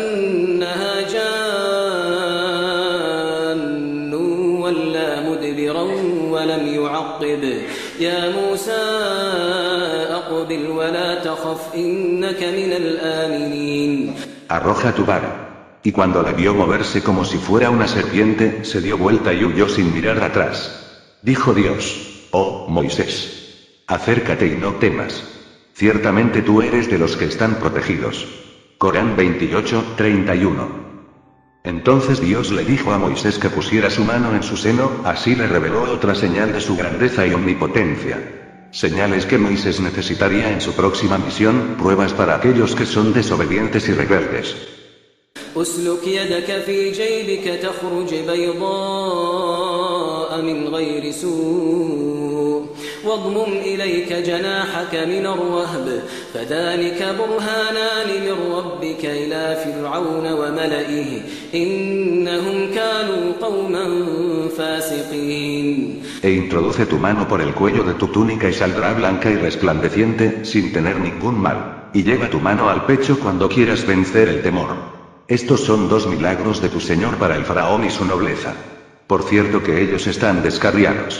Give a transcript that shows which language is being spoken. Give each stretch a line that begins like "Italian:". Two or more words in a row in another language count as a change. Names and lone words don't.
Arabic: كأنها جان ولا مدبرا ولم يعقب يا موسى أقبل ولا تخف إنك من الآمنين.
Spanish: Arroja tu vara. Y cuando la vio moverse como si fuera una serpiente, se dio vuelta y huyó sin mirar atrás. Dijo Dios: Oh, Moisés, acércate y no temas. Ciertamente tú eres de los que están protegidos. Corán 28:31. Entonces Dios le dijo a Moisés que pusiera su mano en su seno, así le reveló otra señal de su grandeza y omnipotencia. Señales que Moisés necesitaría en su próxima misión, pruebas para aquellos que son desobedientes y rebeldes.
Arabic: أسلك يدك في جيبك تخرج بيضاء من غير سوء واضمم إليك جناحك من الرهب فذلك برهانان من ربك إلى فرعون وملئه إنهم كانوا قوما فاسقين.
Spanish: E introduce tu mano por el cuello de tu túnica y saldrá blanca y resplandeciente, sin tener ningún mal. Y lleva tu mano al pecho cuando quieras vencer el temor. Estos son 2 milagros de tu Señor para el faraón y su nobleza. Por cierto que ellos están descarriados.